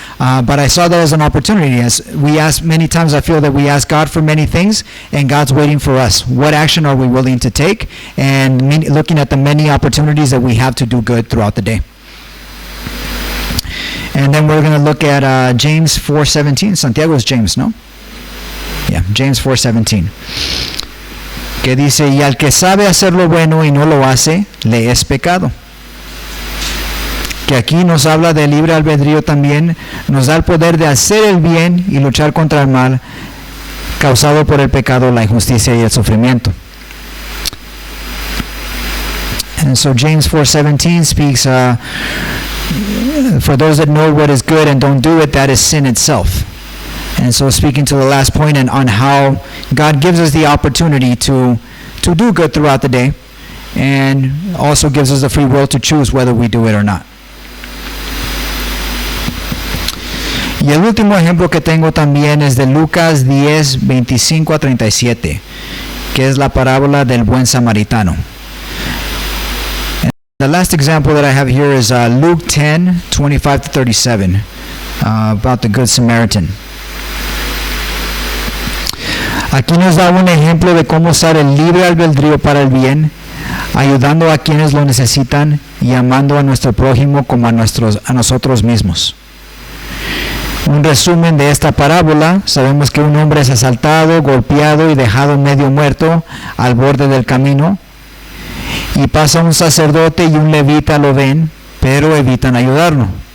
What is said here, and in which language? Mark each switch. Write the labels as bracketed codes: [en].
[en] But I saw that as an opportunity. As we ask many times, I feel that we ask God for many things, and God's waiting for us. What action are we willing to take? And looking at the many opportunities that we have to do good throughout the day. And then we're going to look at James 4:17. Santiago is James, no? Yeah, James 4:17. [es] Que dice, y al que sabe hacer lo bueno y no lo hace, le es pecado. Que aquí nos habla de libre albedrío también, nos da el poder de hacer el bien y luchar contra el mal causado por el pecado, la injusticia y el sufrimiento. [en] And so James 4:17 speaks, for those that know what is good and don't do it, that is sin itself. And so speaking to the last point and on how God gives us the opportunity to do good throughout the day, and also gives us the free will to choose whether we do it or not. [es] Y el último ejemplo que tengo también es de Lucas 10:25-37, que es la parábola del buen samaritano. [en] And the last example that I have here is Luke 10:25-37, about the Good Samaritan. [es] Aquí nos da un ejemplo de cómo usar el libre albedrío para el bien, ayudando a quienes lo necesitan y amando a nuestro prójimo como a nosotros mismos. Un resumen de esta parábola: sabemos que un hombre es asaltado, golpeado y dejado medio muerto al borde del camino, y pasa un sacerdote y un levita, lo ven, pero evitan ayudarlo.